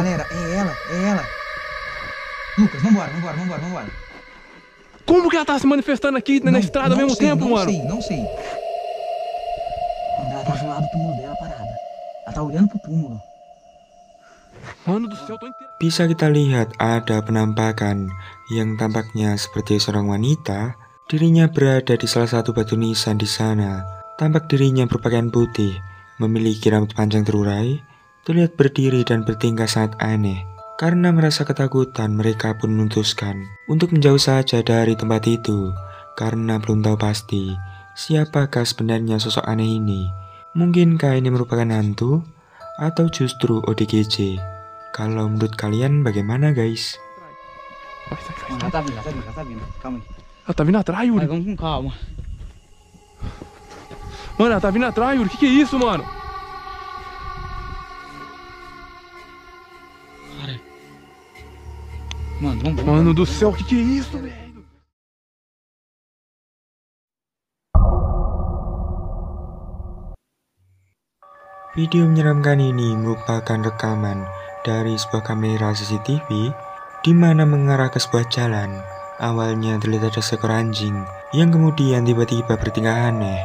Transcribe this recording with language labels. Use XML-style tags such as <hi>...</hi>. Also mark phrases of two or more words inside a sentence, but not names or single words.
<pt>Galera, é ela. Lucas, vambora. Como que ela tá se manifestando aqui na estrada ao mesmo tempo, mano? Não sei. Ela tá do lado do túmulo dela parada. Ela tá olhando pro túmulo. Mano do céu, tô inteiro.</pt> <id>Bisa kita lihat ada penampakan yang tampaknya seperti seorang wanita. Dirinya berada di salah satu batu nisan di sana. Tampak dirinya berpakaian putih, memiliki rambut panjang terurai, terlihat berdiri dan bertingkah sangat aneh. Karena merasa ketakutan, mereka pun memutuskan untuk menjauh saja dari tempat itu, karena belum tahu pasti siapakah sebenarnya sosok aneh ini. Mungkinkah ini merupakan hantu atau justru ODGJ? Kalau menurut kalian bagaimana, guys?</id> <pt>Vai, sai. Mano, ela tá vindo. Calma aí. Ela tá vindo atrás, Yuri. Vai, vamos com calma. Mano, ela tá vindo atrás, Yuri. Que é isso, mano? Mano, vamos. Mano do céu, que é isso, velho?</pt> <id>Video menyeramkan ini merupakan rekaman dari sebuah kamera CCTV di mana mengarah ke sebuah jalan. Awalnya terlihat ada seekor anjing yang kemudian tiba-tiba bertingkah aneh.</id>